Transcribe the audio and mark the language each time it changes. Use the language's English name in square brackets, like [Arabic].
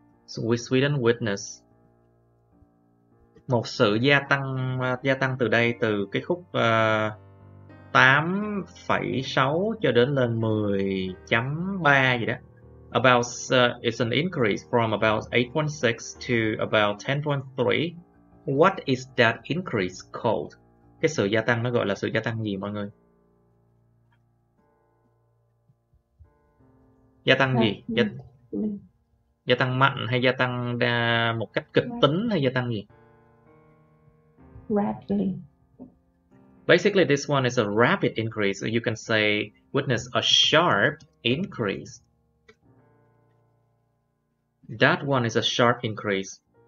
[English] So with Sweden witness [Vietnamese] một sự gia tăng từ đây, từ cái khúc 8,6 cho đến lên 10.3 gì đó. [English] About it's an increase from about 8.6 to about 10.3. What is that increase called? [Vietnamese] Cái sự gia tăng nó gọi là sự gia tăng gì mọi người? Gia tăng gì? Gia tăng mạnh hay gia tăng một cách kịch tính hay gia tăng gì? [English] Rapidly. Basically, this one is a rapid increase. So you can say witness a sharp increase. That one is a sharp increase.